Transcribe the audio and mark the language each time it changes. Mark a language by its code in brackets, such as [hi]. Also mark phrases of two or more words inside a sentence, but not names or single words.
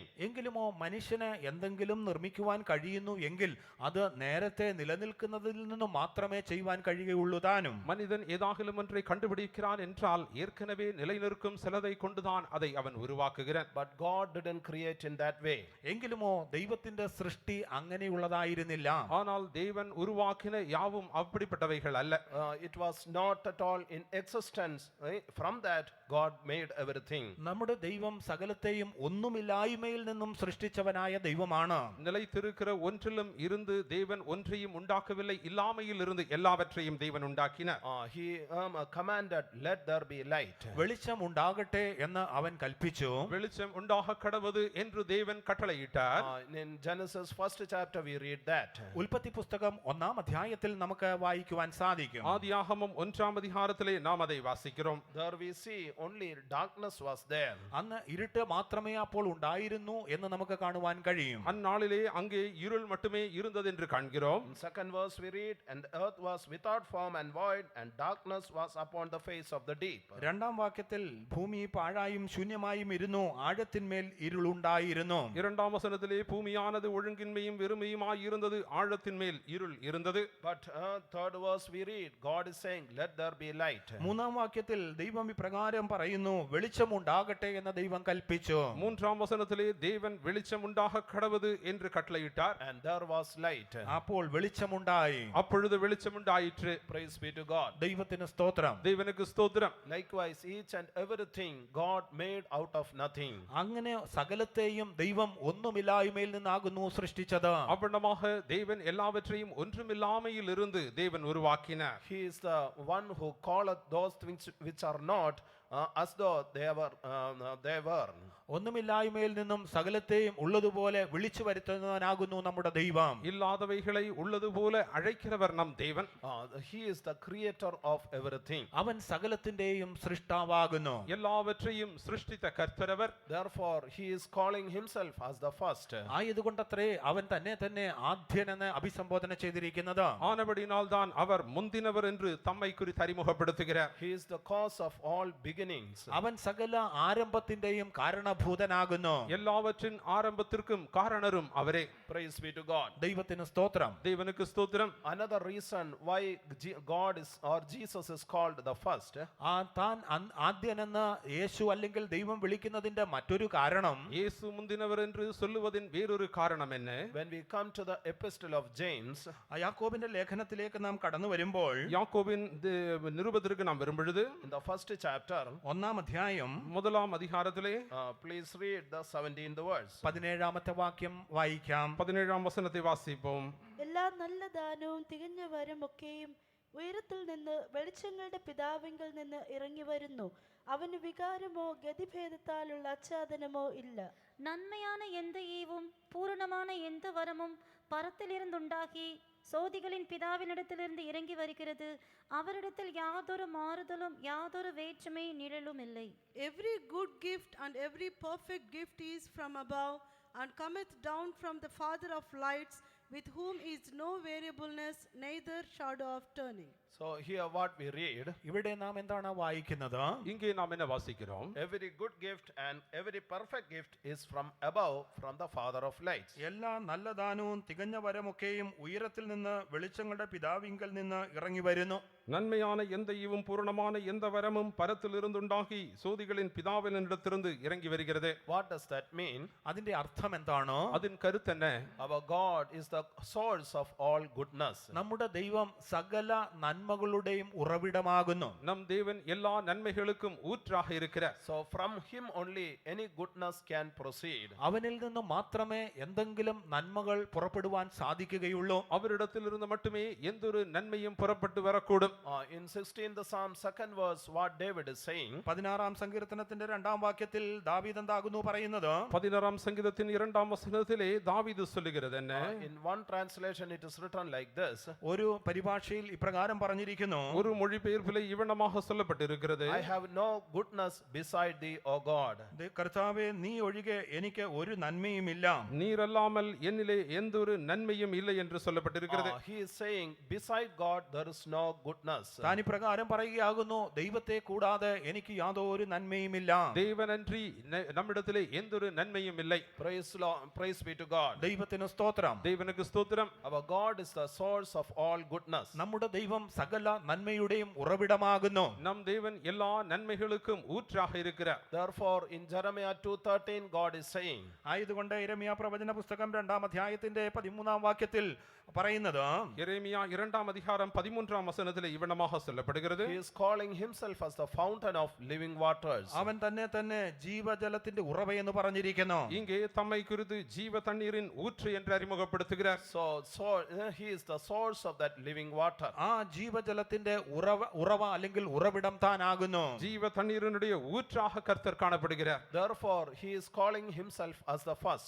[ml] എങ്കിലുമോ മനുഷ്യന് എന്തെങ്കിലും നിർമ്മിക്കുവാൻ കഴിയുന്നു എങ്കിൽ അത് നേരത്തെ നിലനിൽക്കുന്നതിൽ നിന്ന് മാത്രമേ ചെയ്യുവാൻ കഴിയുകയുള്ളൂ താനും. [ta] மனிதன் ஏதாகிலும் ஒன்றை கண்டுபிடிக்கிறான் என்றால் ஏற்கனவே நிலைநிற்கும் சிலதை கொண்டுதான் அதை அவன் உருவாக்குகிறான். [en] But God didn't create in that way. [ml] എങ്കിലുമോ ദൈവത്തിന്റെ സൃഷ്ടി അങ്ങനെയുള്ളതായിരുന്നില്ല. [ta] ஆனால் தேவன் உருவாக்கின யாவும் அப்படிப்பட்டவைகள் அல்ல. [en] It was not at all in existence. From that God made everything. [ml] നമ്മുടെ ദൈവം സകലത്തെയും ഒന്നുമില്ലായ്മയിൽ നിന്നും സൃഷ്ടിച്ചവനായ ദൈവമാണ്. [ta] நிலைத்திருக்கிற ஒன்றிலும் இருந்து தேவன் ஒன்றையும் உண்டாக்கவில்லை, இல்லாமையில் இருந்து எல்லாவற்றையும் தேவன் உண்டாக்கினார். [en] He commanded, let there be light. [ml] വെളിച്ചം ഉണ്ടാകട്ടെ എന്ന് അവൻ കൽപ്പിച്ചു. [ta] வெளிச்சம் உண்டாக கடவது என்று தேவன் கட்டளையிட்டார். [en] In Genesis 1st chapter we read that. [ml] ഉൽപ്പത്തി പുസ്തകം 1-ാം അധ്യായത്തിൽ നമുക്ക് വായിക്കുവാൻ സാധിക്കും. [ta] ஆதியாகமம் 1-ஆம் அதிகாரத்திலே நாம் அதை வாசிக்கிறோம். [en] There we see only darkness was there. [ml] അന്ന് ഇരുട്ട് മാത്രമേ അപ്പോൾ ഉണ്ടായിരുന്നു എന്ന് നമുക്ക് കാണുവാൻ കഴിയും. [ta] அந்நாளிலே அங்கே இருள் மட்டுமே இருந்தது என்று காண்கிறோம். [en] In second verse we read, and the earth was without form and void, and darkness was upon the face of the deep. [ml] രണ്ടാം വാക്യത്തിൽ ഭൂമി പാഴായും ശൂന്യമായും ഇരുന്നു, ആഴത്തിന്മേൽ ഇരുളുണ്ടായിരുന്നു. [ta] இரண்டாம் வசனத்திலே பூமியானது ஒழுங்கின்மையும் வெறுமையுமாய் இருந்தது, ஆழத்தின் மேல் இருள் இருந்தது. [en] But third verse we read, God is saying, let there be light. [ml] മൂന്നാം വാക്യത്തിൽ ദൈവം ഇപ്രകാരം പറയുന്നു, വെളിച്ചമുണ്ടാകട്ടെ എന്ന് ദൈവം കൽപ്പിച്ചു. [ta] மூன்றாம் வசனத்திலே தேவன் வெளிச்சம் உண்டாக கடவது என்று கட்டளையிட்டார். [en] And there was light. [ml] അപ്പോൾ വെളിച്ചമുണ്ടായി. [ta] அப்பொழுது வெளிச்சம் உண்டாயிற்று. [en] Praise be to God. [ml] ദൈവത്തിന് സ്തോത്രം. [ta] தேவனுக்கு ஸ்தோத்திரம். [en] Likewise, each and everything God made out of nothing. [ml] അങ്ങനെ സകലത്തെയും ദൈവം ഒന്നുമില്ലായ്മയിൽ നിന്നാകുന്നു സൃഷ്ടിച്ചത്. [ta] அவ்வண்ணமாக தேவன் எல்லாவற்றையும் ஒன்றுமில்லாமையில் இருந்து தேவன் உருவாக்கினார். [en] He is the one who calleth those things which are not as though they were. [ml] ഒന്നുമില്ലായ്മയിൽ നിന്നും സകലത്തെയും ഉള്ളതുപോലെ വിളിച്ചു വരുത്തുന്നവനാകുന്നു നമ്മുടെ ദൈവം. [ta] இல்லாதவைகளை உள்ளது போல அழைக்கிறவர் நம் தேவன். [en] He is the creator of everything. [ml] അവൻ സകലത്തിന്റെയും സൃഷ്ടാവാകുന്നു. [ta] எல்லாவற்றையும் சிருஷ்டித்த கர்த்தரவர். [en] Therefore, he is calling himself as the first. [ml] ആയതുകൊണ്ടത്രേ അവൻ തന്നെ ആദ്യനെന്ന് അഭിസംബോധന ചെയ്തിരിക്കുന്നത്. [ta] ஆனபடினால் தான் அவர் முந்தினவர் என்று தம்மை குறித்து அறிமுகப்படுத்துகிறார். [en] He is the cause of all beginnings. [ml] അവൻ സകല ആരംഭത്തിന്റെയും കാരണഭൂതനാകുന്നു. [ta] எல்லாவற்றின் ஆரம்பத்திற்கும் காரணரும் அவரே. [en] Praise be to God. [ml] ദൈവത്തിന് സ്തോത്രം. [ta] தேவனுக்கு ஸ்தோத்திரம். [en] Another reason why God is or Jesus is called the first. [ml] താൻ ആദ്യനെന്ന് യേശു അല്ലെങ്കിൽ ദൈവം വിളിക്കുന്നതിന്റെ മറ്റൊരു കാരണം, [ta] இயேசு முந்தினவர் என்று சொல்லுவதின் வேறொரு காரணம் என்ன? [en] When we come to the epistle of James, [ml] യാക്കോബിന്റെ ലേഖനത്തിലേക്ക് നാം കടന്നു വരുമ്പോൾ [ta] யாக்கோபின் நிருபத்திற்கு நாம் வரும்பொழுது [en] in the first chapter, [ml] ഒന്നാം അധ്യായം [ta] முதலாம் அதிகாரத்திலே [en] please read the 17th verse. [ml] 17-ാമത്തെ വാക്യം വായിക്കാം. [ta] 17ஆம் வசனத்தை வாசிப்போம். [ml] എല്ലാ നല്ല ദാനവും തികഞ്ഞ വരമൊക്കെയും ഉയരത്തിൽ നിന്ന് വെളിച്ചങ്ങളുടെ പിതാവിങ്കിൽ നിന്ന് ഇറങ്ങി വരുന്നു. അവന് വികാരമോ ഗതിഭേദത്താലുള്ള ആച്ഛാദനമോ ഇല്ല. [ta] நன்மையான எந்த ஈவும் பூரணமான எந்த வரமும் பரத்திலிருந்துண்டாகி சோதிகளின் பிதாவினிடத்திலிருந்து இறங்கி வருகிறது. அவரிடத்தில் யாதொரு மாறுதலும் யாதொரு வேற்றுமை நிழலும் இல்லை. [en] Every good gift and every perfect gift is from above and cometh down from the Father of lights, with whom is no variableness, neither shadow of turning. So here what we read, [ml] ഇവിടെ നാം എന്താണ് വായിക്കുന്നത്? [ta] இங்கே நாம் என்ன வாசிக்கிறோம்? [en] every good gift and every perfect gift is from above, from the Father of lights. [ml] എല്ലാ നല്ല ദാനവും തികഞ്ഞ വരമൊക്കെയും ഉയരത്തിൽ നിന്ന് വെളിച്ചങ്ങളുടെ പിതാവിങ്കൽ നിന്ന് ഇറങ്ങി വരുന്നു. [ta] நன்மையான எந்த ஈவும் பூரணமான எந்த வரமும் பரத்திலிருந்துண்டாகி சோதிகளின் பிதாவினிடத்திலிருந்து இறங்கி வருகிறது. [en] What does that mean? [ml] അതിന്റെ അർത്ഥം എന്താണ്? [ta] அதன் கருத்து என்ன? [en] Our God is the source of all goodness. [ml] നമ്മുടെ ദൈവം സകല നന്മകളുടെയും ഉറവിടമാകുന്നു. [ta] நம் தேவன் எல்லா நன்மைகளுக்கும் ஊற்றாக இருக்கிறார். [en] So from him only any goodness can proceed. [ml] അവനിൽ നിന്ന് മാത്രമേ എന്തെങ്കിലും നന്മകൾ പുറപ്പെടുവാൻ സാധിക്കുകയുള്ളൂ. [ta] அவரிடத்திலிருந்து மட்டுமே எந்தொரு நன்மையும் புறப்பட்டு வரக்கூடும். [en] In 16th Psalm 2nd verse, what David is saying, [ml] 16-ാം സങ്കീർത്തനത്തിന്റെ 2-ാം വാക്യത്തിൽ ദാവീദ് എന്താകുന്നു പറയുന്നത്? [ta] 16ஆம் சங்கீதத்தின் 2ஆம் வசனத்திலே தாவீது சொல்லுகிறது என்ன? [en] in one translation it is written like this, [ml] ഒരു പരിഭാഷയിൽ ഇപ്രകാരം പറഞ്ഞിരിക്കുന്നു. [ta] ஒரு மொழிபெயர்ப்பிலே இவனமாக சொல்லப்பட்டிருக்கிறது. [en] I have no goodness beside thee, O God. [ml] കർത്താവേ, നീ ഒഴികെ എനിക്ക് ഒരു നന്മയുമില്ല. [ta] நீர் அல்லாமல் என்னிலே எந்தொரு நன்மையும் இல்லை என்று சொல்லப்பட்டிருக்கிறது. [en] He is saying beside God there is no goodness. [ml] താൻ ഇപ്രകാരം പറയുകയാകുന്നു, ദൈവത്തെ കൂടാതെ എനിക്ക് യാതൊരു നന്മയുമില്ല. [ta] தேவனன்றி நம்மிடத்திலே எந்தொரு நன்மையும் இல்லை. [en] Praise be to God. [ml] ദൈവത്തിന് സ്തോത്രം. [ta] தேவனுக்கு ஸ்தோத்திரம். [en] Our God is the source of all goodness. [ml] നമ്മുടെ ദൈവം സകല നന്മയുടെയും ഉറവിടമാകുന്നു. [ta] நம் தேவன் எல்லா நன்மைகளுக்கும் ஊற்றாக இருக்கிறார். [en] Therefore in Jeremiah 2:13 God is saying, [ml] ആയതുകൊണ്ട് യിരെമ്യാ പ്രവചന പുസ്തകം 2-ാം അധ്യായത്തിന്റെ 13-ാം വാക്യത്തിൽ പറയുന്നത്, [ta] எரேமியா 2ஆம் அதிகாரம் 13ஆம் வசனத்திலே இவனமாக சொல்லப்படுகிறது. [en] he is calling himself as the fountain of living waters. [ml] അവൻ തന്നെ ജീവജലത്തിന്റെ ഉറവയെന്ന് പറഞ്ഞിരിക്കുന്നു. [ta] இங்கே தம்மை குறித்து ஜீவ தண்ணீரின் ஊற்று என்று அறிமுகப்படுத்துகிறார். [en] So he is the source of that living water. [ml] ആ ജീവജലത്തിന്റെ ഉറവ അല്ലെങ്കിൽ ഉറവിടം താനാകുന്നു. [ta] ஜீவ தண்ணீரினுடைய ஊற்றாக கர்த்தர் காணப்படுகிறார். [en] Therefore, he is calling himself as the first.